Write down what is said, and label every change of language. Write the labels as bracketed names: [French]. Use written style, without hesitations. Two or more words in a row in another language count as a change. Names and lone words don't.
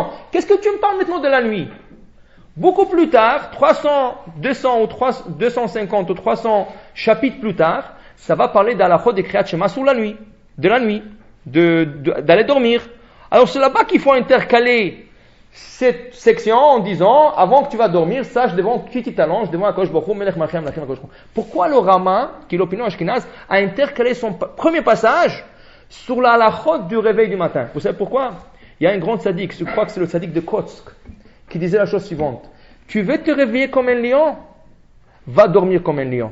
[French] Qu'est-ce que tu me parles maintenant de la nuit? Beaucoup plus tard, 200 ou 250 ou 300 chapitres plus tard, ça va parler d'halachot de [Hebrew] קריאת שמע [French] sur la nuit, de la nuit, d'aller dormir. Alors c'est là-bas qu'il faut intercaler cette section en disant, avant que tu vas dormir, sache devant qui tu t'allonges, devant [Hebrew] הקדוש ברוך הוא, מלך מלכים מלאכים הקדוש ברוך הוא. [French] Pourquoi le Rama, qui est l'opinion ashkénaze, a intercalé son premier passage sur la halachot du réveil du matin? Vous savez pourquoi? Il y a un grand tzaddik, je crois que c'est le tzaddik de Kotsk, qui disait la chose suivante. Tu veux te réveiller comme un lion? Va dormir comme un lion.